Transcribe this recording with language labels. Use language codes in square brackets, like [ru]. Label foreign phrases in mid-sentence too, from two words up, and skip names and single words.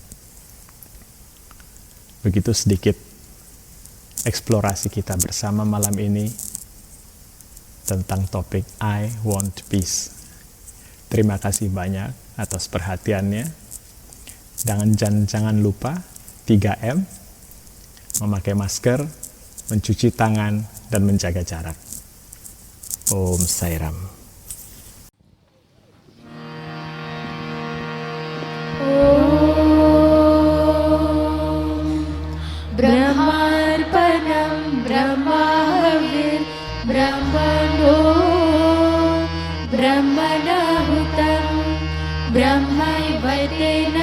[id] Begitu sedikit eksplorasi kita bersama malam ini tentang topik I Want Peace. Terima kasih banyak atas perhatiannya. Jangan lupa 3M, memakai masker, mencuci tangan, dan menjaga jarak. Om Sairam. [sa] Brahmarpanam Brahmavir Brahmano Brahmanahutam Brahmaivaitena